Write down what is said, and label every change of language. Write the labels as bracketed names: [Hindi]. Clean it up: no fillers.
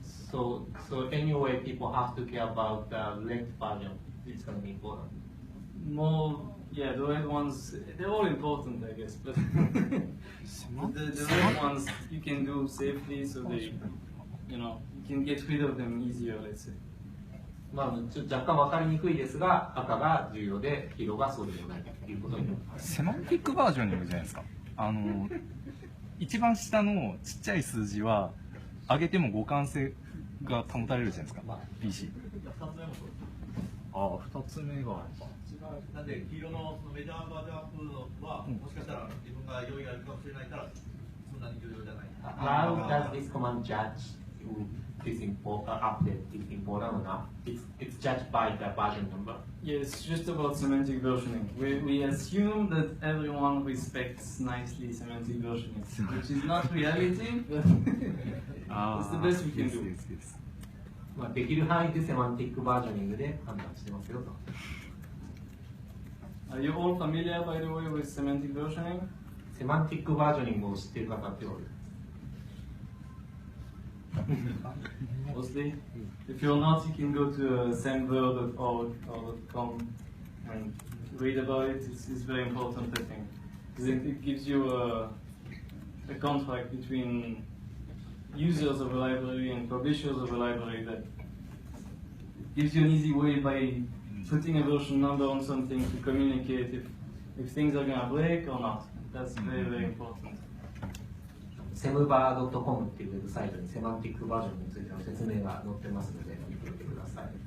[English] So anyway, people have to care about the length version. It's going to be important. More, yeah, the red ones, they're all important, I guess, but the red ones you can do safely, so they, you can get rid of them easier, let's say. [Japanese] まあ、若干分かりにくいですが、赤が重要で黄色がそうでもないということになります。セマンティックバージョニングじゃないですか。一番下のちっちゃい数字は上げても互換性が保たれるじゃないですか、PC。ああ、2つ目が。なんで黄色のメジャーバージョンアップは、もしかしたら自分が用意があるかもしれないからそんなに重要じゃない。 [English] How does this command judge this update is important or not? It's judged by the version number. Yeah, it's just about semantic versioning. We assume that everyone respects nicely semantic versioning, which is not reality, but it's the best we can do. [Japanese] まあ、できる範囲でセマンティックバージョニングで判断してますよと。 [English] Are you all familiar, by the way, with semantic versioning? [Japanese] セマンティックバージョニングを知っている方っておる。 [English] Mostly. If you're not, you can go to semver.org or .com and read about it. It's very important, I think, because it gives you a contract between users of a library and publishers of a library that gives you an easy way by putting a version number on something to communicate if things are going to break or not. That's very, very important. [Japanese] semver.com っていうウェブサイトにセマンティックバージョンについての説明が載ってますので見てみてください。